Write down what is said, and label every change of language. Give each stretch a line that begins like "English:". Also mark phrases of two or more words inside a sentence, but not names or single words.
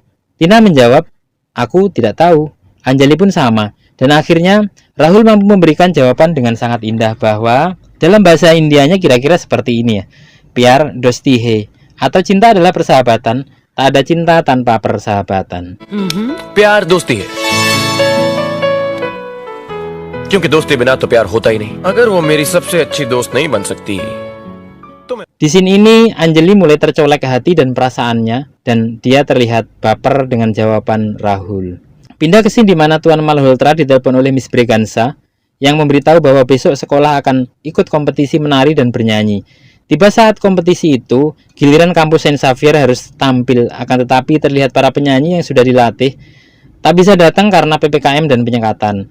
Indonesian: Tina menjawab, aku tidak tahu. Anjali pun sama. Dan akhirnya Rahul mampu memberikan jawaban dengan sangat indah bahwa dalam bahasa Indianya kira-kira seperti ini ya.
Hindi: प्यार दोस्ती है,
Indonesian: atau cinta adalah persahabatan, tak ada cinta tanpa persahabatan.
Hindi: प्यार दोस्ती है। क्योंकि दोस्ती बिना तो प्यार होता ही नहीं अगर वो मेरी सबसे अच्छी दोस्त नहीं बन सकती तो मैं
Indonesian: Di sini ini Anjali mulai tercolek hati dan perasaannya, dan dia terlihat baper dengan jawaban Rahul. Pindah ke scene di mana Tuan Malhotra ditelepon oleh Miss Braganza yang memberitahu bahwa besok sekolah akan ikut kompetisi menari dan bernyanyi. Tiba saat kompetisi itu, giliran kampus Saint Xavier harus tampil, akan tetapi terlihat para penyanyi yang sudah dilatih tak bisa datang karena PPKM dan penyekatan.